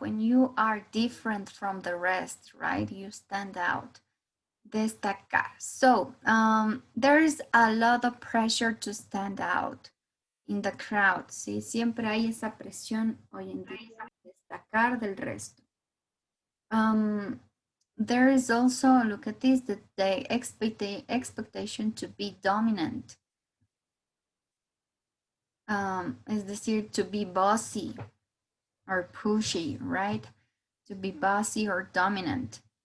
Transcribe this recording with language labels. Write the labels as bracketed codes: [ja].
[en] When you are different from the rest, right? You stand out. [es] Destacar. [en] So there is a lot of pressure to stand out in the crowd. [es] Sí, siempre hay esa presión hoy en día. Destacar del resto. [en] There is also, look at this, the expectation to be dominant. [es] Es decir, [en] to be bossy or pushy, right? To be bossy or dominant.